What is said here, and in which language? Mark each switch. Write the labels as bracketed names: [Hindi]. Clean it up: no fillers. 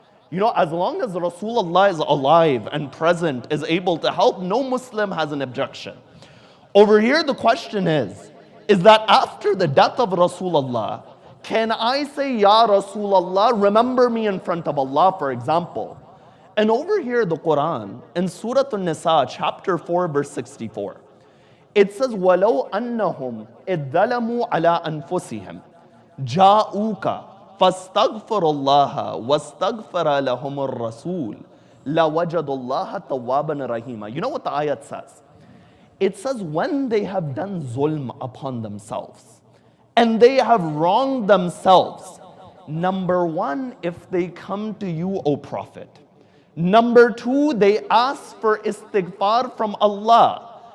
[English] You know, as long as Rasulullah is alive and present, is able to help, no Muslim has an objection. Over here, the question is that after the death of Rasulullah, can I say, Ya Rasulullah, remember me in front of Allah, for example? And over here, the Quran, in Surah An-Nisa, chapter 4, verse 64, it says, [Arabic] وَلَوْ أَنَّهُمْ إِذْ ظَلَمُوا عَلَىٰ أَنفُسِهِمْ جَاءُوكَ فَاسْتَغْفَرُوا اللَّهَ وَاسْتَغْفَرَ لَهُمُ الرَّسُولُ لَوَجَدُوا اللَّهَ تَوَّابًا رَحِيمًا. [English] You know what the ayat says? It says, when they have done zulm upon themselves, and they have wronged themselves, number one, if they come to you, O Prophet. Number two, they ask for istighfar from Allah.